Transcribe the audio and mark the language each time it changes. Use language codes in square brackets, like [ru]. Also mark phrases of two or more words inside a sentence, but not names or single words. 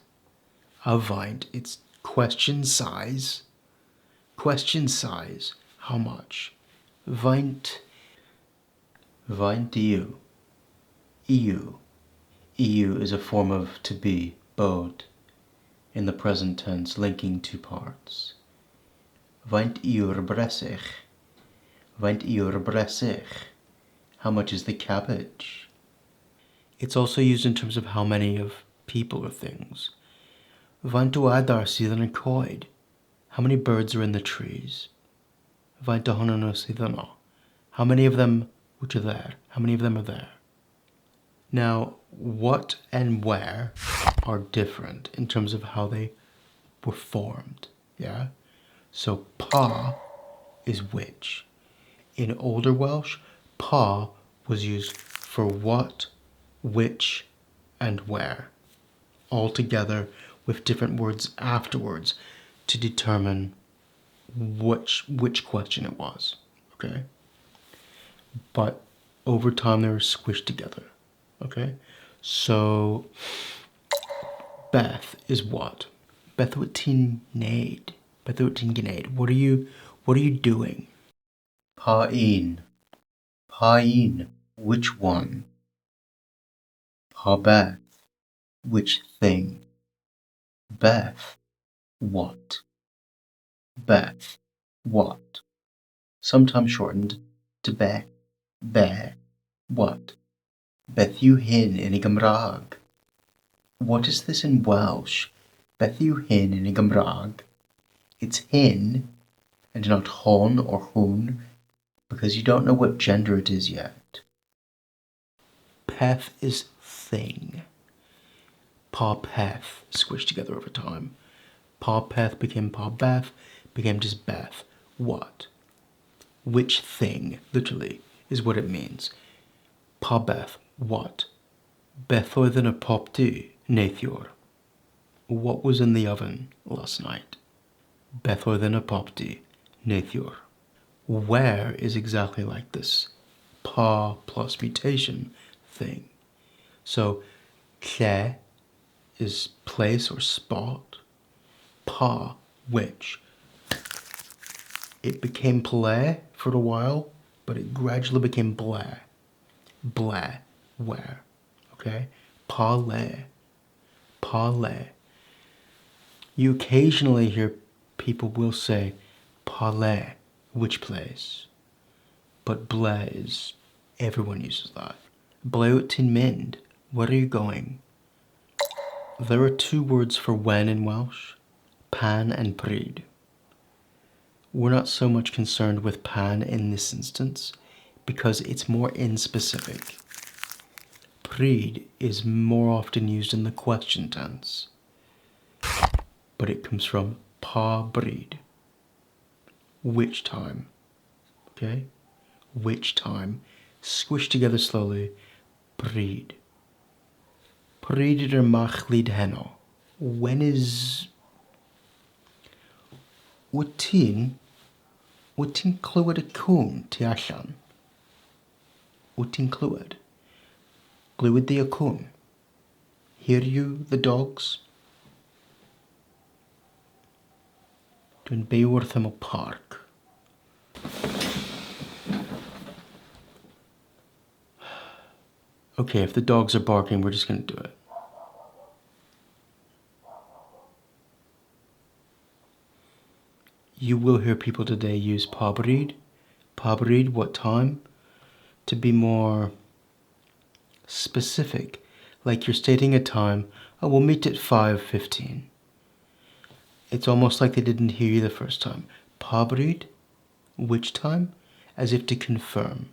[cy] A weint, [en] it's question size. Question size. How much? [cy] Weint. Weint you. EU. [en] EU is a form of to be, bod, in the present tense, linking two parts. [cy] Weint yw'r bresych? Weint yw'r bresych? [en] How much is the cabbage? It's also used in terms of how many of people or things. [cy] Faint o adar sydd yn y coed? [en] How many birds are in the trees? [cy] Faint ohonyn nhw sydd yno? [en] How many of them which are there? How many of them are there? Now, what and where are different in terms of how they were formed, yeah? So, pa is which. In Older Welsh, pa was used for what, which, and where, all together with different words afterwards to determine which question it was, okay? But over time they were squished together, okay? So, Beth is what? [cy] Beth wyt ti'n neud? Beth wyt ti'n gwneud? [en] What are you doing? [cy] Pa un? Pa un? [en] Which one? [cy] Pa Beth? [en] Which thing? Beth? What? Beth? What? Sometimes shortened to Beth. Be. What? [cy] Beth yw hyn yn y Gymraeg? [en] What is this in Welsh? [cy] Beth yw hyn yn y Gymraeg? [en] It's hyn, and not hon or hwn, because you don't know what gender it is yet. Peth is thing. [cy] Pa Peth [en] squished together over time. [cy] Pa Peth [en] became [cy] Pa Beth, [en] became just Beth. What? Which thing, literally, is what it means. [cy] Pa Beth, [en] what? [cy] Beth oedd yn y popty neithiwr? [en] What was in the oven last night? [cy] Beth oedd yn y popty neithiwr? [en] Where is exactly like this pa plus mutation thing. So, lle is place or spot. Pa, which. It became ple for a while, but it gradually became ble. Ble, where. Okay? [cy] Pa le. Pa le. [en] You occasionally hear people will say [cy] pa le, [en] which place. But ble is, everyone uses that. [cy] Ble wyt ti'n mynd? [en] Where are you going? There are two words for when in Welsh, pan and pryd. We're not so much concerned with pan in this instance because it's more inspecific. Pryd is more often used in the question tense, but it comes from [cy] pa bryd, [en] which time, okay? Which time, squish together slowly, pryd. [cy] Pryd ydy'r machlid heno? [en] When is... [cy] Wyt ti'n clywed y cwn tu allan? Wyt ti'n clywed? Glywed di y cwn? [en] Hear you the dogs? [cy] Dwi'n byw wrth ymyl parc. [en] Okay, if the dogs are barking, we're just going to do it. You will hear people today use [cy] pa bryd. Pa bryd, [en] what time? To be more specific. Like you're stating a time, oh, we'll meet at 5:15. It's almost like they didn't hear you the first time. [cy] Pa bryd, [en] which time? As if to confirm.